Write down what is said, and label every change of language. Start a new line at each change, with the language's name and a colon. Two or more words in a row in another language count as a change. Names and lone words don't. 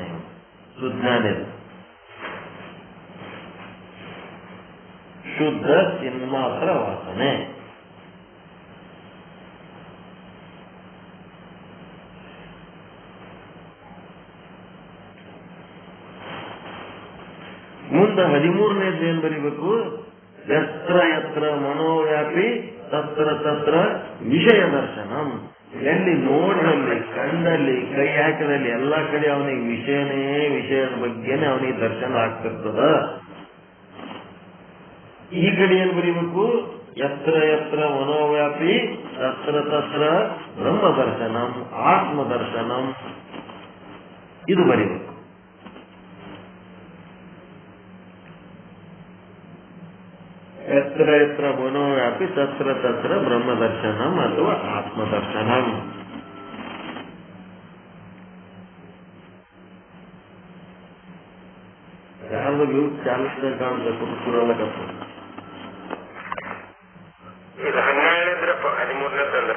Kannada: ಸುಜ್ಞಾನಿದ ಶುದ್ಧ ಚಿನ್ಮಾತ್ರ ವಾಸನೆ. ಮುಂದೆ 13ನೇದು ಏನ್ ಬರೀಬೇಕು?
Sanskrit: ಯತ್ರ ಯತ್ರ ಮನೋವ್ಯಾಪಿ ತತ್ರ ತತ್ರ ವಿಷಯ ದರ್ಶನಂ.
Kannada: ಎಲ್ಲಿ ನೋಡಿದಲ್ಲಿ, ಕಂಡಲ್ಲಿ, ಕೈ ಹಾಕಿದಲ್ಲಿ ಎಲ್ಲ ಕಡೆ ಅವನಿಗೆ ವಿಷಯದ ಬಗ್ಗೆನೇ ಅವನಿಗೆ ದರ್ಶನ ಆಗ್ತಿರ್ತದ. ಈ ಕಡೆ ಏನ್ ಬರೀಬೇಕು?
Sanskrit: ಯತ್ರ ಯತ್ರ ಮನೋವ್ಯಾಪಿ ತತ್ರ ತತ್ರ ಬ್ರಹ್ಮ ದರ್ಶನಂ ಆತ್ಮ ದರ್ಶನಂ,
Kannada: ಇದು ಬರೀಬೇಕು.
Sanskrit: ಯತ್ರ ಯತ್ರ ಮನೋವ್ಯಾಪಿ ತತ್ರ ತತ್ರ ಬ್ರಹ್ಮ ದರ್ಶನಂ ಅಥವಾ ಆತ್ಮ ದರ್ಶನಂ.
Kannada: ಯಾವ್ದು ಚಾಲಿಸಿದ ಕಾಣುತ್ತೆ ಕುರುಕುರಲಕತ್ತ. ಇದು 12ನೇದ್ರ 13ನೇದ್ರಿ